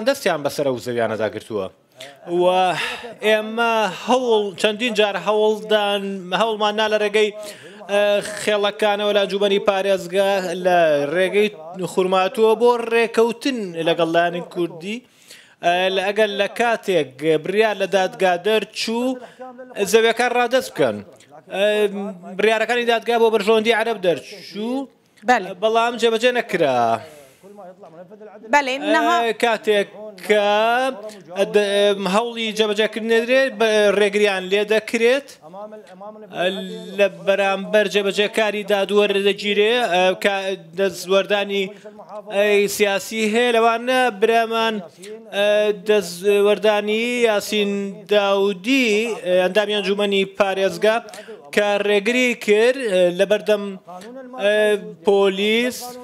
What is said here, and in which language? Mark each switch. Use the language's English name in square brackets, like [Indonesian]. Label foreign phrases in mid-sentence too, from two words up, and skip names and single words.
[Central Kurdish] دەستیان بەسەر ئەو زەویانەدا گرتووە و ئێمە چەندین جار هەوڵمان نا لە ڕێگەی خێڵەکانەوە لە ئەنجومەنی پارێزگا لە ڕێگەی خورماتووە بۆ ڕێکەوتن لەگەڵ کوردی ئەگەر لە کاتێک بڕیار لە دادگا دەرچوو زەویەکان ڕادەست بکەن بڕیارەکانی دادگا بۆ بەرژەوەندی عەرەب دەرچوو بەڵام جێبەجێ نەکرا [Arabic] كل ما يطلع منفذ العدل [Central Kurdish] بەڵێ نەها کاتێک کە هەوڵی جێبەجێکردنی ڕێگریان لێ دەکرێت لە بەرامبەر جێبەجێکاری دادوەردەگیرێ دەستوەردانی سیاسی هەیە لەوانە برەمان دەستوەردانی یاسین داودی ئەندامی ئەنجومەنی پارێزگا کە ڕێگری کرد لە بەردەم پۆلیس